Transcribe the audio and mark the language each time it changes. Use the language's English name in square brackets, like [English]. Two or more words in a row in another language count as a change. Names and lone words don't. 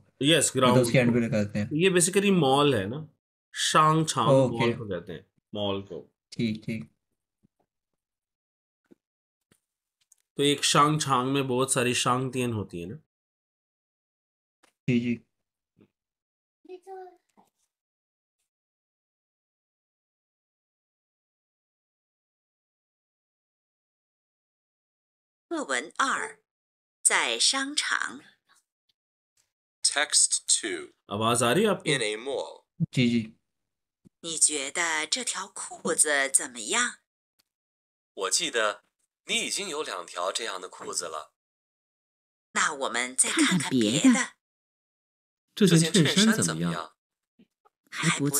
[Urdu] यस, मतलब ग्राउंड اس کے اینڈ को। پہ لگاتے ہیں. یہ بیسکلی مال ہے نا، شانگ چانگ ओके। مال کو کہتے ہیں، مال کو. ٹھیک ٹھیک. تو ایک شانگ چانگ میں بہت ساری شانگ تیان ہوتی ہے نا. جی جی. [Chinese] 课文2，在商场。 [English] Text 2. [Urdu] آواز آ رہی ہے آپ کو? [English] In a mall. [Urdu] جی جی. [Chinese] 你觉得这条裤子怎么样？我记得你已经有2条这样的裤子了。那我们再看看看看别的别的。这这件衬衫件衬衫怎么样？怎么样？还不